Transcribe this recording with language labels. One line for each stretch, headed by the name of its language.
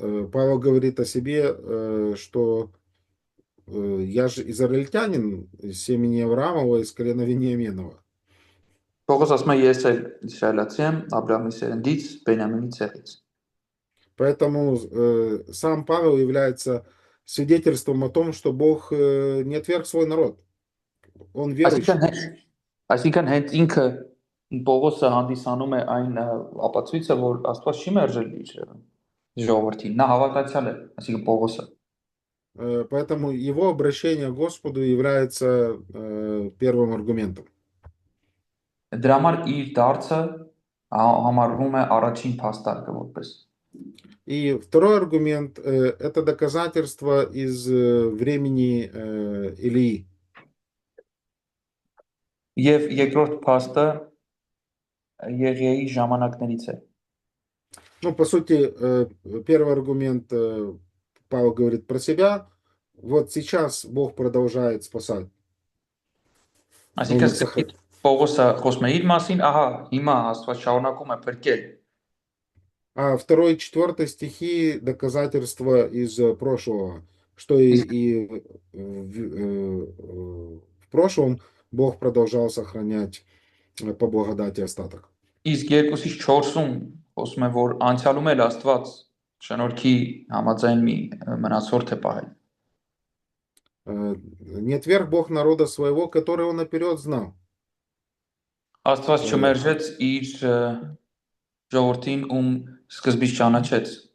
Russian: Павел говорит о себе, что я же израильтянин из семени Авраамова, из колена Вениаминова.
Armenian: Պողոս ասում է ես էլ իսրայելացի եմ Աբրահամի սերնդից, Բենյամինի ցեղից։
Russian: Поэтому сам Павел является свидетельством о том, что Бог не отверг свой народ. Он верующий.
Armenian: Այսինքն հենց ինքը Պողոսը հանդիսանում է այն ապացույցը, որ Աստված չի մերժել իր ժողովրդին։ Նա հավատացյալ է, այսինքն Պողոսը։
Russian: Поэтому его обращение к Господу является первым аргументом.
Armenian: Դրա համար իր դարձը համարվում է առաջին փաստարկը որպես։
Russian: И второй аргумент это доказательство из времени Илии.
Armenian: Եվ երկրորդ փաստը Եղիայի ժամանակներից է։
Russian: Ну, по сути, первый аргумент Павел говорит про себя. Вот сейчас Бог продолжает спасать.
Armenian: Այսինքն Պողոսը խոսում է իր մասին, ահա հիմա Աստված շարունակում է փրկել։
Russian: А 2-4 стихи доказательства из прошлого, что и в прошлом Бог продолжал сохранять по благодати остаток.
Armenian: Իսկ 2-ից 4-ում խոսում է, որ անցյալում էլ Աստված շնորհքի համաձայն մի մնացորդ է պահել։
Russian: Не отверг Бог народа своего, который он наперед знал.
Armenian: Աստված չմերժեց իր ժողովրդին, ում սկզբից ճանաչեց։